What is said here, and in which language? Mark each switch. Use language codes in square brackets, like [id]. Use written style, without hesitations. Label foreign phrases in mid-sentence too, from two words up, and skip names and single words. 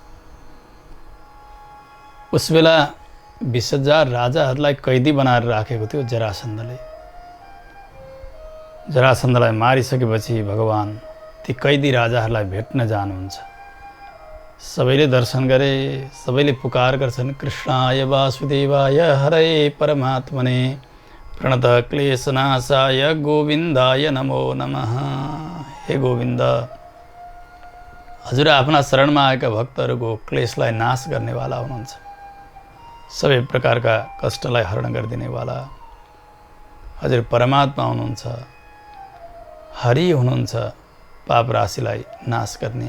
[ne] उस बेला 20,000 राजाहरूलाई कैदी बनाएर राखेको थियो जरासन्धले। जरासन्धलाई मारिसकेपछि भगवान ती कैदी राजाहरूलाई भेट्न जानुहुन्छ। सबैले दर्शन गरे, सबैले पुकार गर्छन्, [sa] कृष्णाय वासुदेवाय हरे परमात्मने प्रणत क्लेशनाशाय गोविन्दाय नमो नमः। [ne] हे गोविन्द, हजुर आफ्ना शरणमा आएका भक्तहरूको क्लेशलाई नाश गर्नेवाला हुनुहुन्छ। सबै प्रकारका कष्टलाई हरण गरिदिनेवाला हजुर परमात्मा हुनुहुन्छ। हरि हुनुहुन्छ, पाप राशिलाई नाश गर्ने।